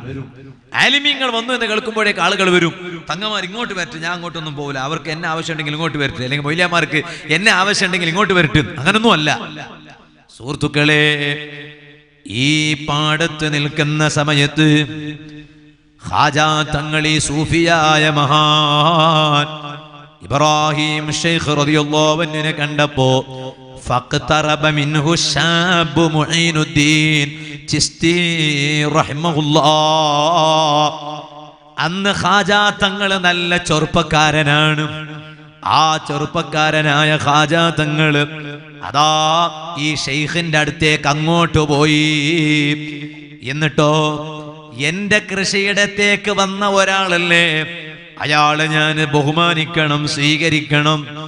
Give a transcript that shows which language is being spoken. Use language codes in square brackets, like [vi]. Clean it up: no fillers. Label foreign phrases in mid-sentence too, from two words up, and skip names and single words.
[ml] ആലിമീങ്ങൾ വന്നു എന്ന് കേൾക്കുമ്പോഴേക്ക് ആളുകൾ വരും. തങ്ങന്മാർ ഇങ്ങോട്ട് വരട്ടെ, ഞാൻ അങ്ങോട്ടൊന്നും പോകില്ല, അവർക്ക് എന്നെ ആവശ്യമുണ്ടെങ്കിൽ ഇങ്ങോട്ട് വരട്ടെ, അല്ലെങ്കിൽ മൊയ്ലിയാമാർക്ക് എന്നെ ആവശ്യമുണ്ടെങ്കിൽ ഇങ്ങോട്ട് വരട്ടെ. അങ്ങനൊന്നും അല്ല സുഹൃത്തുക്കളെ. ഈ പാടത്ത് നിൽക്കുന്ന സമയത്ത് ഖാജാ തങ്ങൾ, ഈ സൂഫിയായ മഹാൻ ഇബ്രാഹിം ശൈഖ് റളിയല്ലാഹു അൻഹുവിനെ കണ്ടപ്പോ [ar] فاقترب منه الشاب معين الدين [ml] ചിസ്തി റഹിമഹുല്ലാഹ്. അന്ന് ഖാജാ തങ്ങൾ നല്ല ചെറുപ്പക്കാരനാണ്. ആ ചെറുപ്പക്കാരനായ ഖാജാ തങ്ങൾ അതാ ഈ ഷെയ്ഖിന്റെ അടുത്തേക്ക് അങ്ങോട്ട് പോയി. എന്നിട്ടോ, എന്റെ കൃഷിയിടത്തേക്ക് വന്ന ഒരാളല്ലേ, അയാളെ ഞാൻ ബഹുമാനിക്കണം, സ്വീകരിക്കണം.